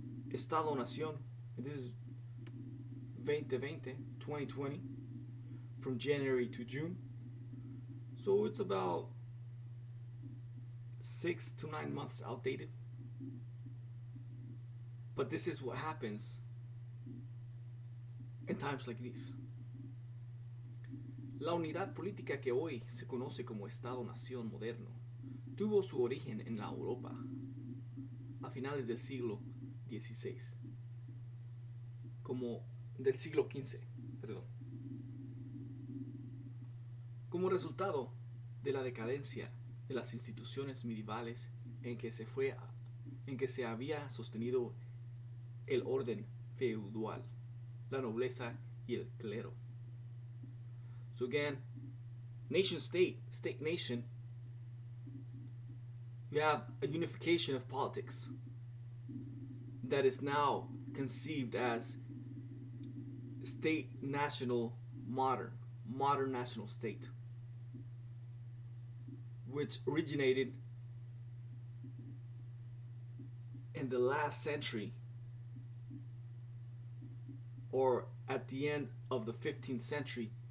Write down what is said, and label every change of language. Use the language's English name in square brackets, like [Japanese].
[English] Estado Nación. And this is 2020, from January to June. So it's about 6 to 9 months outdated. But this is what happens in times like these. [Spanish] La unidad política que hoy se conoce como Estado-Nación moderno tuvo su origen en la Europa a finales del siglo XVI, como del siglo XV, perdón. Como resultado de la decadencia de las instituciones medievales en que se había sostenido el orden feudal, la nobleza y el clero. [English] So again, nation state, state nation, you have a unification of politics that is now conceived as state national modern national state, which originated in the last century or at the end of the 15th century